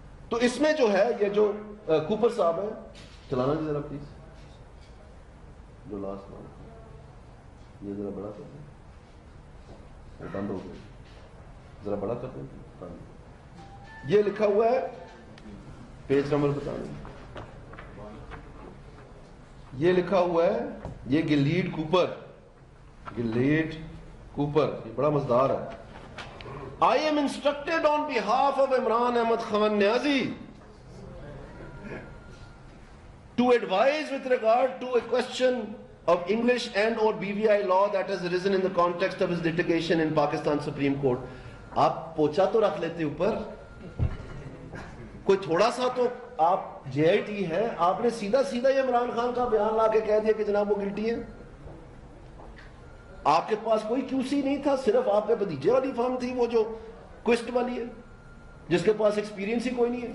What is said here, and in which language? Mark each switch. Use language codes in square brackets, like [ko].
[ur] تو اس میں جو ہے یہ جو کوپر صاحب ہیں, چلانا جی ذرا پلیز, جو لاسٹ نام یہ ذرا بڑا کر دیں, بند ہو گیا, ذرا بڑا کر دیں. یہ لکھا ہوا ہے پیج نمبر بتا دیں, یہ لکھا ہوا ہے یہ گلیڈ کوپر, گلیڈ کوپر, یہ بڑا مزدار ہے. [en] I am instructed on behalf of Imran Ahmad Khan Niazi to advise with regard to a question of English and or BVI law that has arisen in the context of his litigation in Pakistan Supreme Court. [ur] آپ پوچھا تو رکھ لیتے اوپر, کوئی تھوڑا سا تو آپ جے آئی ٹی ہے, آپ نے سیدھا سیدھا یہ عمران خان کا بیان لا کے کہہ دیا کہ جناب وہ گلٹی ہے. آپ کے پاس کوئی کیوسی نہیں تھا, صرف آپ کے بھتیجے والی فارم تھی وہ جو کوسٹ والی ہے جس کے پاس ایکسپیرینس ہی کوئی نہیں ہے.